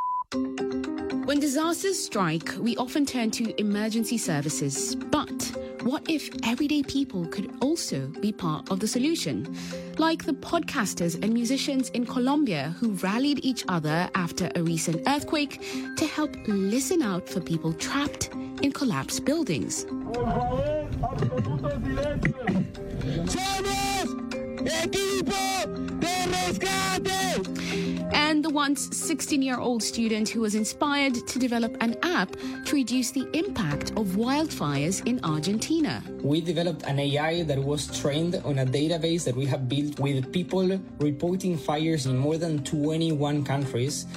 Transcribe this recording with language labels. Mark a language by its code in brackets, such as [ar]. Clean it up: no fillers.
[en] When disasters strike, we often turn to emergency services, but what if everyday people could also be part of the solution? Like the podcasters and musicians in Colombia who rallied each other after a recent earthquake to help listen out for people trapped in collapsed buildings. [es] Somos equipo de rescate! [en] And the once 16-year-old student who was inspired to develop an app to reduce the impact of wildfires in Argentina. We developed an AI that was trained on a database that we have built with people reporting fires in more than 21 countries.